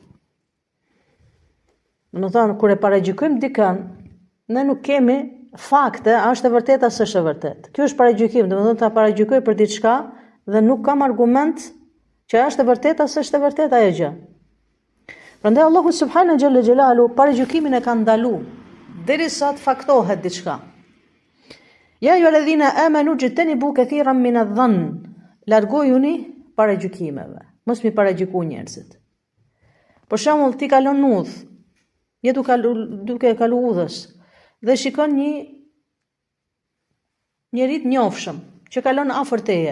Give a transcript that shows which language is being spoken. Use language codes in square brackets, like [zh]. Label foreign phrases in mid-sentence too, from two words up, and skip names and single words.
[sq] Do të thonë kur e paragjykojmë dikën, ne nuk kemi fakte, a është e vërtetë apo s'është e vërtetë. Kjo është paragjykim, do të thonë ta paragjykoj për diçka dhe nuk kam argument që është e vërtetë apo s'është e vërtetë ajo gjë. Prandaj Allahu [ar] سبحانه جل جلاله [sq] paragjykimin e ka ndaluar derisa të faktohet diçka. [ar] يا أيها الذين آمنوا اجتنبوا كثيرا من الظن. [sq] Largojuni paragjykimeve. Mos mi paragjyku njerëzit. Për shembull, ti kalon në udhë, je duke kalu udhës dhe shikon një njeri të njohshëm që kalon afër teje.